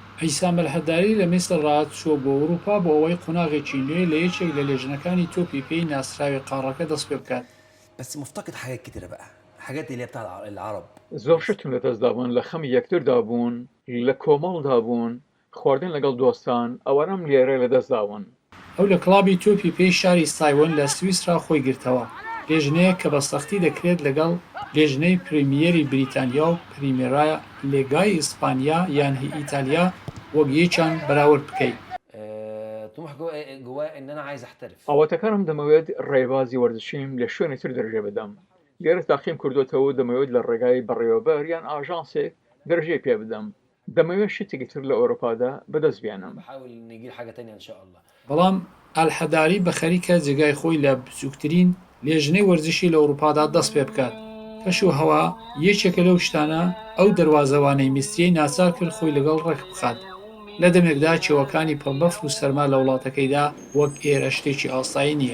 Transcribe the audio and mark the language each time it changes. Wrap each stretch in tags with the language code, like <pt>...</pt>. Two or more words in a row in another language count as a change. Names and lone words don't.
<ckb>ئەیسام الهەداری لە میسر ڕاچوە بۆ ئەوروپا بۆ ئەوەی قۆناغێکی نوێ لە یەکێک لە لێژنەکانی تۆپی پێی ناسراوی قاڕەکە دەست پێ بکات.</ckb> <ar>بس مفتقد حاجات كتيرة بقى، حاجات اللي هي بتاع العرب.</ar> <ckb>زۆر شتون لەدەستدا بوون، لە خەمی یەکتردا بوون، لە کۆمەڵدا بوون، خواردن لەگەڵ دۆستان ئەوانەم لێرە لەدەستداون. ئەو لە کڵابی تۆپی پێی شاری سایوەن لە سویسرا خۆی گرتەوە، لێژنەیە کە بە سەختی دەکرێت لەگەڵ لێژنەی پریمیەری بریتانیا و پریمێرا لێگای ئیسپانیا یان ئیتالیا وەک یەکیان بەراورد بکەیت.</ckb> <ar>طموح جواه ان انا عايز احترف.</ar> <ckb>ئەوەتەکانم دەمەوێت ڕێبازی وەرزشیم لە شوێنی تر دەرەجە بدەم. لێرە تاقیم کردوتەوە دەمەوێت لە ڕێگای بەڕێوەبەر یان ئاژانسێک دەرەجەی پێ بدەم. دەمەوێت شتێکی تر لە ئەوروپادا بەدەست بێنم.</ckb> <ar>بحاول نجيب حاجة تانية ان شاء الله.</ar> <ckb>بەڵام ئەلحەداری بە خەریکە جێگای خۆی لە بچووکترین لێژنەی وەرزشی لە ئەوروپادا دەست پێ بکات. کەش و هەوا یەکێکە لەو شتانە ئەو دەواازەوانەی میستریەی ناچار کرد خۆی لەگەڵ ڕێک بخات. لە دەمێکدا چێوەکانی پڕبەفر و سەرما لە وڵاتەکەیدا وەک ئێرە شتێکی ئاسایی نییە.</ckb>